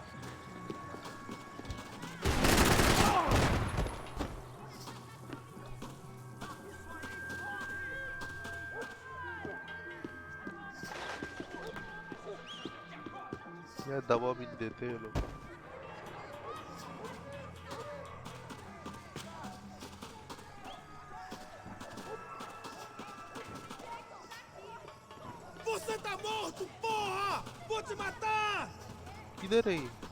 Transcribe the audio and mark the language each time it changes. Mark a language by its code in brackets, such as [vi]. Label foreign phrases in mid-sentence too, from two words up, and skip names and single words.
[hi] यार दवा भी नहीं देते ये लोग. [pt] Você tá morto, porra! Vou te matar! [hi] किधर है ये?